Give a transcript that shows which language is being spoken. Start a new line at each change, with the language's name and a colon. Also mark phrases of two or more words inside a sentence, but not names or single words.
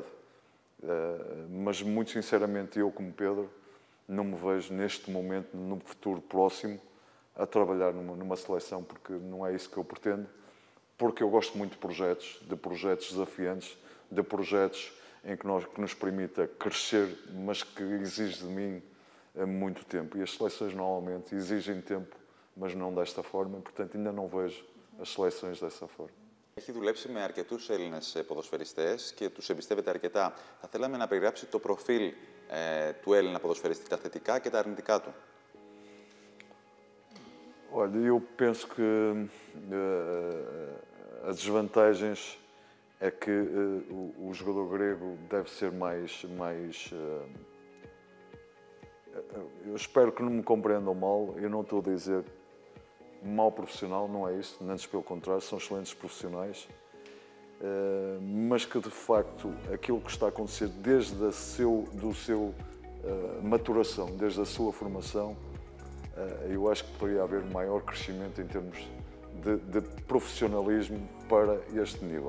Portuguese: Mas, muito sinceramente, eu, como Pedro, não me vejo neste momento, no futuro próximo, a trabalhar numa seleção, porque não é isso que eu pretendo, porque eu gosto muito de projetos desafiantes, de projetos em que nos permita crescer, mas que exige de mim muito tempo. E as seleções normalmente exigem tempo, mas não desta forma, portanto ainda não vejo as seleções dessa forma.
Greek: Έχει δουλέψει με αρκετούς Έλληνες ποδοσφαιριστές και τους εμπιστεύεται αρκετά. Θα θέλαμε να περιγράψει το προφίλ του Έλληνα ποδοσφαιριστή, τα θετικά και τα αρνητικά του.
Portuguese: Olha, eu penso que as desvantagens é que o jogador grego deve ser mais eu espero que não me compreendam mal, eu não estou a dizer mau profissional, não é isso, antes pelo contrário, são excelentes profissionais, mas que de facto aquilo que está a acontecer desde a sua maturação, desde a sua formação, eu acho que poderia haver maior crescimento em termos de profissionalismo para este nível.